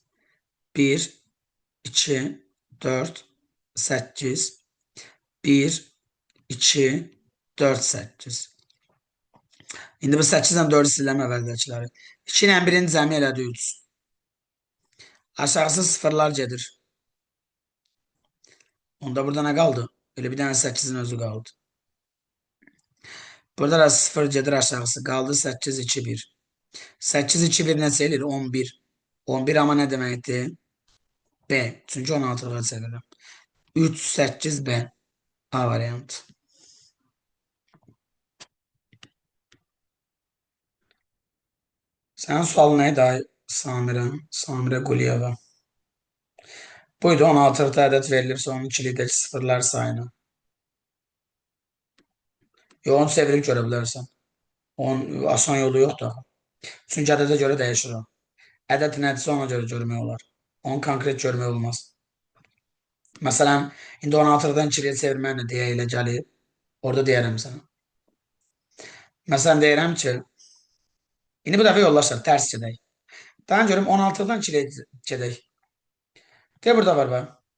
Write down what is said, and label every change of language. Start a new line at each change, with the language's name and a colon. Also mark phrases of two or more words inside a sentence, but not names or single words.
Azerbaijani: 1, 2, 4, 8. 1, 2, 4, 8. İndi bu 8 ilə 4-ü siləm əvvəldəkiləri. 2 ilə 1-in cəmi elədi 3. Aşağısı sıfırlar gedir.
Turkish: Onda burada ne kaldı? Öyle bir tane 8'in özü kaldı. Burada da 0
Azerbaijani: gedir aşağısı.
Turkish: Kaldı 8, 2, 1. 8, 2, 1 ne sayılır? 11. 11 ama ne demekti? B. Çünkü 16'lığa çevirelim. 3, 8, B. A variantı. Senin sualın neydi Samire? Samire Guliyeva. Buydu 16 adet verilirse onun içindeki sıfırlar sayını. Yo, onu çevirip görebilirsin. Onun asan yolu yok da. Çünkü adete göre değişir o.
Azerbaijani: Ədəd nəticə ona görə görmək olar. Onu konkret görmək olmaz. Məsələn, indi 16-dan 2-yə çevirməklə deyə ilə gəlib. Orada deyərəm sənə. Məsələn, deyirəm ki, indi bu dəfə yollaşır, tərs gedək. Daha görüm 16-dan 2-yə gedək. De burada var bax.